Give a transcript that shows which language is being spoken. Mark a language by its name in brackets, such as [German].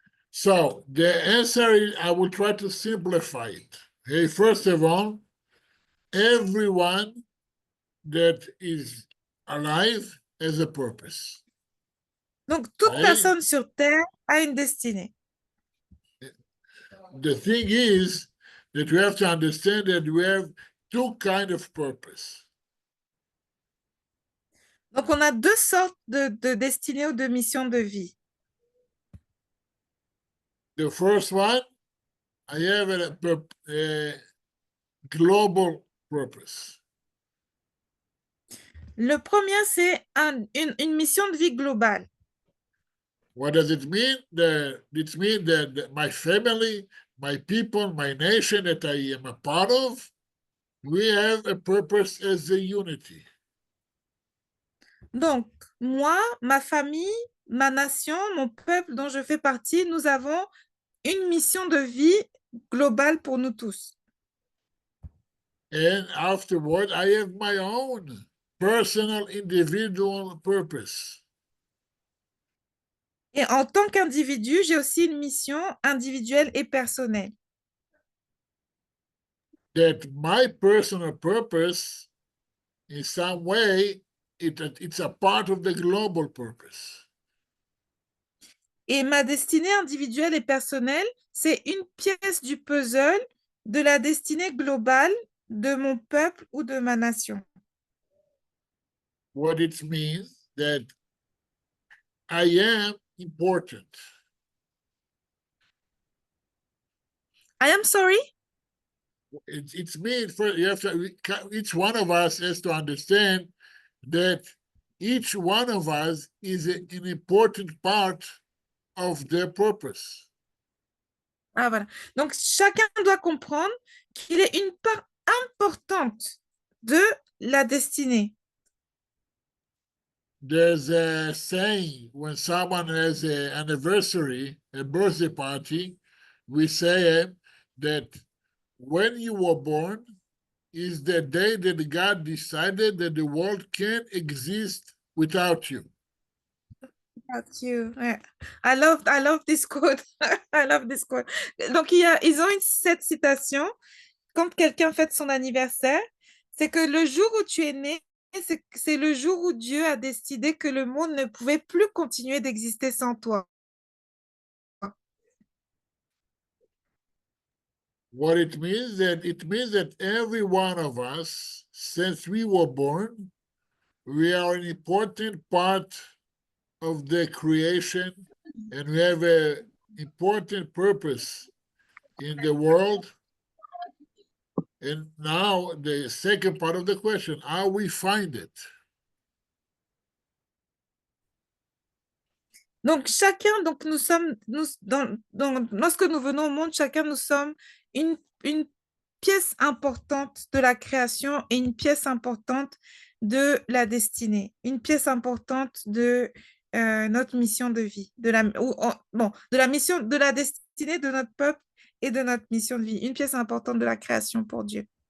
[English] So the answer is, I will try to simplify it. Okay, first of all, everyone that is alive has a purpose. [French] Donc, toute [English] Okay? [French] personne sur Terre a une destinée. [English] The thing is that we have to understand that we have two kinds of purpose. [French] Donc, on a deux sortes de destinées ou de missions de vie. [English] The first one, I have a global purpose. [French] Le premier, c'est une mission de vie globale. [English] What does it mean? It means that my family, my people, my nation that I am a part of, we have a purpose as a unity. [French] Donc, moi, ma famille, ma nation, mon peuple dont je fais partie, nous avons une mission de vie globale pour nous tous. [English] And afterward, I have my own personal, individual purpose. [French] Et en tant qu'individu, j'ai aussi une mission individuelle et personnelle. [English] That my personal purpose, in some way, it's a part of the global purpose. [French] Et ma destinée individuelle et personnelle, c'est une pièce du puzzle de la destinée globale de mon peuple ou de ma nation. [English] What it means that I am important. I am sorry? It's means for you have to, each one of us has to understand that each one of us is an important part of their purpose. [French] Ah, voilà. Donc, chacun doit comprendre qu'il est une part importante de la destinée. [English] There's a saying when someone has an anniversary, a birthday party, we say that when you were born is the day that God decided that the world can't exist without you. Without you. Ouais. I love this quote. I love this quote. [French] Donc, ils ont cette citation. Quand quelqu'un fête son anniversaire, c'est que le jour où tu es né, c'est le jour où Dieu a décidé que le monde ne pouvait plus continuer d'exister sans toi. [English] What it means that every one of us, since we were born, we are an important part of the creation, and we have an important purpose in the world. And now the second part of the question, how we find it. [French] Donc chacun, donc nous sommes, lorsque nous venons au monde, chacun nous sommes une pièce importante de la création et une pièce importante de la destinée, une pièce importante de notre mission de vie, de la mission, de la destinée de notre peuple et de notre mission de vie, une pièce importante de la création pour Dieu.